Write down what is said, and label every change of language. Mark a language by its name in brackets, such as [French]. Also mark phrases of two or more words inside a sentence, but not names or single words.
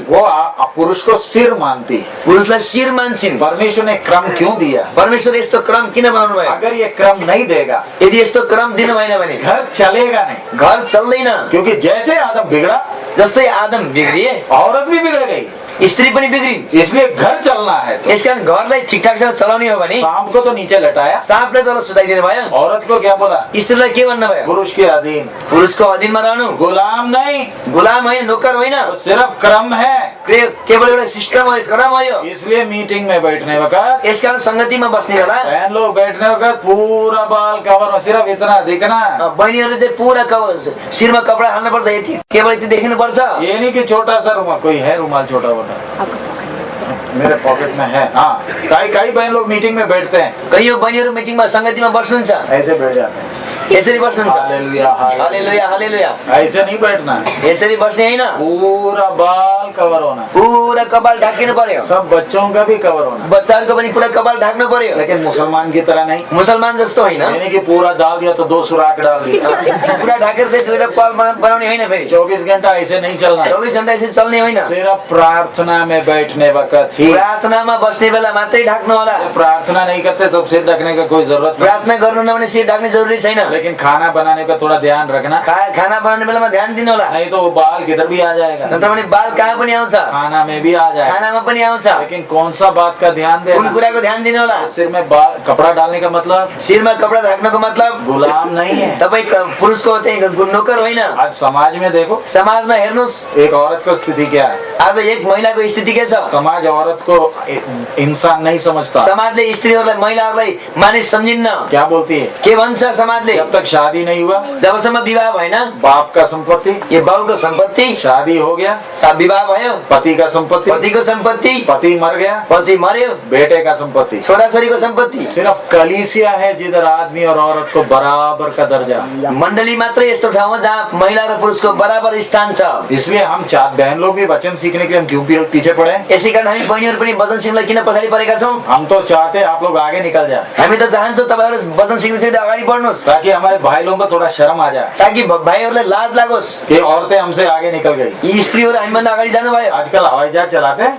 [Hindi] वो पुरुष को सिर मानती है। [Nepali] पुरुषलाई शिर मान्छन्। [Hindi] परमेश्वर ने क्रम क्यों दिया? [Nepali] परमेश्वर यस्तो क्रम किन बनाउनु भयो? [Hindi] अगर ये क्रम नहीं देगा, [Nepali] यदि यस्तो क्रम दिनु भएन भने [Hindi] घर चलेगा नहीं। [Nepali] घर चल्दैन। [Hindi] क्योंकि जैसे आदम बिगड़ा, [Nepali] जस्तै आदम बिग्रिए, [Hindi] औरत भी बिगड़ गई। [Nepali] स्त्री पनि बिग्रिन्। [Hindi] इसलिए घर चलना है तो [Nepali] यसकारण घरलाई ठिकठाकसँग चलाउने हो भने [Hindi] सांप को तो नीचे लटाया, [Nepali] साँपले तल सुताइदिनु भयो। [Hindi] औरत को क्या बोला? [Nepali] स्त्रीलाई के भन्नुभयो? [Hindi] पुरुष के अधीन, [Nepali] पुरुषको अधीनमा रहनु। [Hindi] गुलाम नहीं, [Nepali] गुलाम होइन, नोकर होइन। [Hindi] वो सिर्फ क्रम है। [Nepali] केवल एउटा सिस्टम हो, क्रम हो यो। [Hindi] इसलिए मीटिंग में बैठने वक्त, [Nepali] यसकारण संगतिमा बस्ने बेला [Hindi] बहन लोग बैठने वक्त पूरा बाल कवर में सिर्फ इतना दिखना, [Nepali] बहिनीहरूले चाहिँ पुरा शिरमा कपडा हाल्नुपर्छ, यति केवल यति देखिनुपर्छ। [Hindi] ये नहीं कि छोटा सा रुमाल, कोई है रुमाल छोटा मोटा मेरे पॉकेट में है। हाँ, कई बहन लोग मीटिंग में बैठते हैं, [Nepali] कयौं बहिनीहरू मिटिङमा संगतिमा बस्नुहुन्छ, [Hindi] ऐसे बैठ जाते हैं। [Nepali] यसरी बस्नुहुन्छ। हालेलुया, हालेलुया, हालेलुया। [Hindi] ऐसे नहीं बैठना, [Nepali] यसरी बस्ने होइन, [Hindi] पूरा बाल कवर होना, [Nepali] पुरा कपाल ढाकिनु पर्यो। [Hindi] सब बच्चों का भी कवर होना, [Nepali] बच्चाहरूको पनि पुरा कपाल ढाक्नु पर्यो। [Hindi] लेकिन मुसलमान की तरह नहीं, [Nepali] मुसलमान जस्तो होइन, [Hindi] यानी कि पूरा डाल दिया तो 2 सुराख डाल दिया। [Nepali] पुरा ढाकेर चाहिँ दुईटा पाल बनाउने होइन। फेरि [Hindi] 24 घंटा ऐसे नहीं चलना, [Nepali] 24 घण्टा यसरी चल्ने होइन। [Hindi] सिर्फ प्रार्थना में बैठने वक्त ही। [Nepali] प्रार्थनामा बस्ने बेला मात्रै ढाक्नु होला। [Hindi] प्रार्थना नहीं करते तो सिर ढकने का कोई जरूरत नहीं, [Nepali] प्रार्थना गर्नु नभने सिर ढाक्ने जरुरी छैन। [Hindi] लेकिन खाना बनाने का थोड़ा ध्यान रखना, [Nepali] खाना बनाउने बेलामा ध्यान दिनु होला, [Hindi] नहीं तो वो बाल किधर भी आ जाएगा, [Nepali] नत्र भने बाल कहाँ पनि आउँछ, [Hindi] खाना में भी आ जाएगा। [Nepali] खानामा पनि आउँछ। [Hindi] लेकिन कौन सा बात का ध्यान [Nepali] कुन [Hindi] देना? [Nepali] कुराको ध्यान दिनु होला? [Hindi] सिर में बाल कपड़ा डालने का मतलब [Nepali] शिरमा कपडा ढाक्नुको मतलब [Hindi] गुलाम नहीं है। [Nepali] तपाई पुरुषको चाहिँ नोकर होइन। [Hindi] आज समाज में देखो, [Nepali] समाजमा हेर्नुस्, [Hindi] एक औरत को स्थिति क्या है? [Nepali] आज एक महिलाको स्थिति के छ? [Hindi] समाज औरत को इंसान नहीं समझता। [Nepali] समाजले स्त्रीहरूलाई महिलाहरूलाई मानिस सम्झिन्न। [Hindi] क्या बोलती है? [Nepali] के भन्छ समाजले? [Hindi] जब तक शादी नहीं हुआ, [Nepali] जबसम्म विवाह भएन, [Hindi] बाप का संपत्ति, [Nepali] यो बाउको सम्पत्ति, [Hindi] शादी हो गया, [Nepali] विवाह भयो, [Hindi] पति का संपत्ति, [Nepali] पतिको सम्पत्ति, [Hindi] पति मर गया, [Nepali] पति मर्यो, [Hindi] बेटे का संपत्ति, [Nepali] छोराछोरीको सम्पत्ति। [Hindi] सिर्फ कलीसिया है जिधर आदमी और औरत को बराबर का दर्जा। [Nepali] मण्डली मात्रै यस्तो ठाउँ हो जहाँ महिला र पुरुषको बराबर स्थान छ। [Hindi] इसलिए हम बहन लोग भी वचन सीखने के लिए हम क्यों पीछे पड़े? [Nepali] यसै कारण हामी बहिनीहरू पनि वचन सिक्नलाई किन पछाडि परेका छौँ? [Hindi] हम तो चाहते आप लोग आगे निकल जाए, [Nepali] हामी त चाहन्छौँ तपाईहरु वचन सिक्दै सिक्दै अगाडि बढ्नुस्, [Hindi] ताकि हमारे भाई लोगों को थोड़ा शर्म आ जाए [Nepali] ताकि भाइहरूलाई लाज लागोस् [Hindi] कि औरतें हमसे आगे निकल गई। [Nepali] यी स्त्रीहरू हामीभन्दा अगाडि जानु भयो। [Hindi] आजकल हवाई जहाज चलाते हैं,